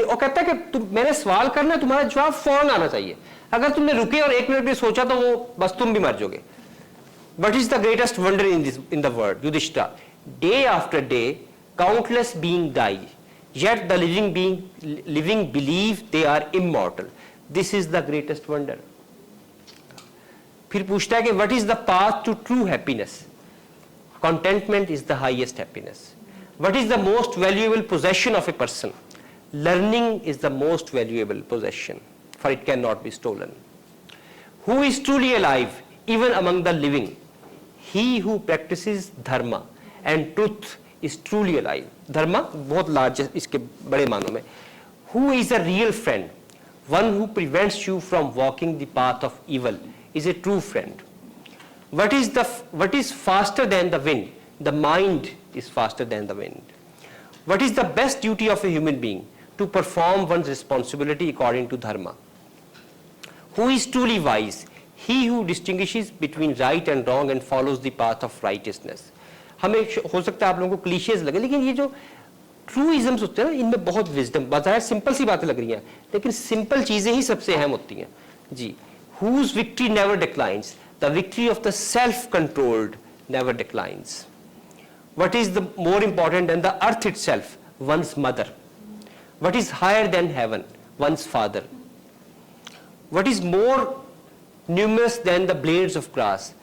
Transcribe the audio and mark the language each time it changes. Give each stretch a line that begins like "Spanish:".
Hindi: और कहता है कि मैंने सवाल करना है, तुम्हारा जवाब फौरन आना चाहिए। अगर तुमने रुके और एक मिनट भी सोचा तो वो बस तुम भी मर जाओगे।
English: What is the greatest wonder in the world? Yudhishthir, day after day countless being die, yet the living believe they are immortal. This is the greatest wonder. फिर पूछता है कि what is the path to true happiness? Contentment is the highest happiness. What is the most valuable possession of a person? Learning is the most valuable possession, for it cannot be stolen. Who is truly alive, even among the living? He who practices dharma and truth is truly alive.
Hindi: धर्मा बहुत large है इसके बड़े मानों में।
English: Who is a real friend? One who prevents you from walking the path of evil is a true friend. What is faster than the wind? The mind is faster than the wind. What is the best duty of a human being? To perform one's responsibility according to dharma. Who is truly wise? he who distinguishes between right and wrong and follows the path of righteousness.
Hindi: हमें हो सकता है आप लोगों को clichés लगे, लेकिन ये जो ट्रूइज्म्स होते हैं ना, इनमें बहुत विजडम, बाजार सिंपल सी बातें लग रही हैं, लेकिन सिंपल चीजें ही सबसे अहम होती हैं जी.
English: Whose victory never declines, the victory of the self-controlled never declines. What is the more important than the earth itself? One's mother. What is higher than heaven? One's father. What is more numerous than the blades of grass?